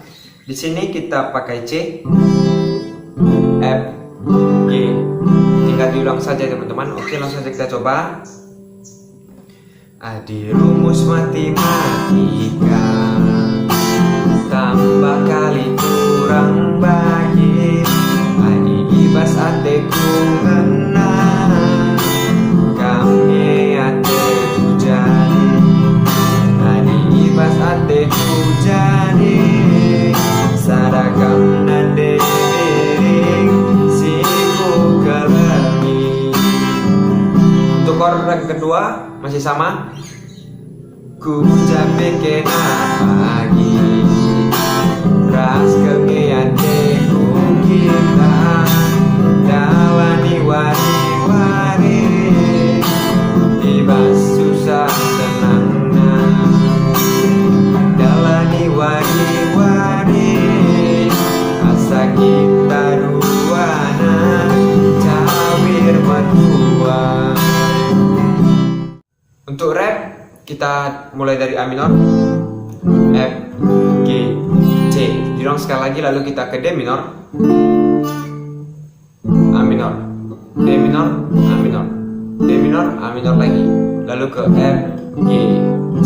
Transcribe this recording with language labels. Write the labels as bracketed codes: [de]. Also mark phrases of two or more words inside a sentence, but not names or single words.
[id] Di sini kita pakai C, F, G. Tinggal diulang saja teman-teman. Oke, langsung saja kita coba. [btx] Adi [id] rumus matematika tambah kali kurang bagi [btx] adi ibas ateku menang kami ateku jadi adi ibas ateku jadi sadakam nade dering siku kelemi. [id] Untuk chord yang kedua masih sama. [btx] Ku capek kena pagi ras kegiate kung kita dalani wari-wari ibas susah tenangna dalani wari-wari asa kita duana cawir batua. [id] Untuk rap kita mulai dari A minor, F, G, C. Diulang sekali lagi lalu kita ke D minor, A minor, D minor, A minor, D minor, A minor lagi, lalu ke F, G, C.